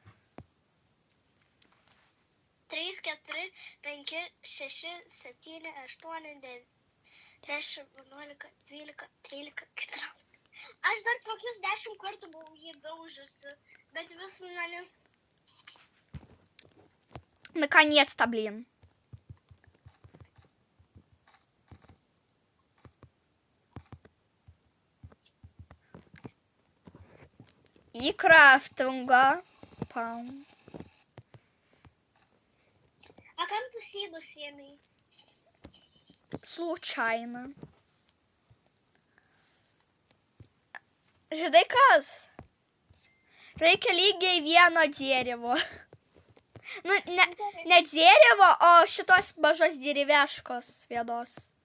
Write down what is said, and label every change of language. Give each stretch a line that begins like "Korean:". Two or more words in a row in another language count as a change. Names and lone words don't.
Lithuanian: 3, 4, 5, 6, 7, 8, 9, 10, 11, 12, 13, 14. Aš dar tokius 10 kartų buvau jį daužusi, bet vis nenis.
Russian: Наконец-то, блин. И крафтинга. Пам.
Lithuanian: А kam tu sėdus ėmei? Случайно. Žinai kas? Reikia lygiai vieno dėrivo. Nu, ne dėrivo, o šitos mažos dėriveškos vienos.